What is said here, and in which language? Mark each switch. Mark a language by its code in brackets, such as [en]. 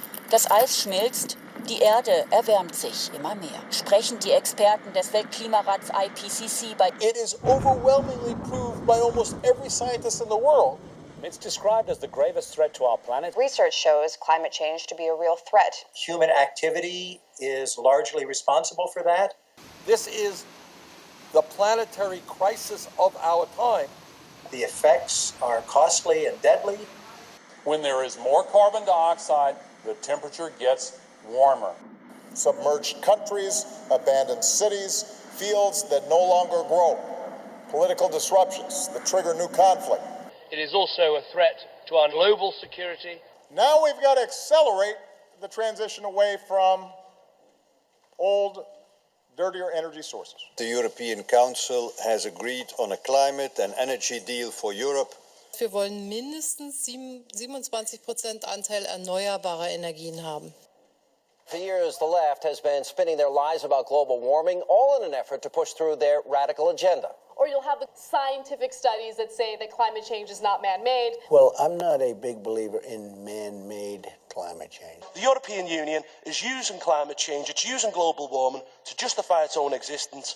[de] Das Eis schmilzt, die Erde erwärmt sich immer mehr. Sprechen die Experten des Weltklimarats IPCC bei... [en] It is overwhelmingly proved by almost every scientist in the world. It's described as the gravest threat to our planet. Research shows climate change to be a real threat. Human activity is largely responsible for that. This is the planetary crisis of our time. The effects are costly and deadly. When there is more carbon dioxide, the temperature gets warmer. Submerged countries, abandoned cities, fields that no longer grow, political disruptions that trigger new conflict. It is also a threat to our global security. Now we've got to accelerate the transition away from old, dirtier energy sources. The European Council has agreed on a climate and energy deal for Europe. [de] Wir wollen mindestens 27% Anteil erneuerbarer Energien haben. [en] For years, the left has been spinning their lies about global warming, all in an effort to push through their radical agenda. Or you'll have the scientific studies that say that climate change is not man-made. Well, I'm not a big believer in man-made climate change. The European Union is using climate change, it's using global warming to justify its own existence.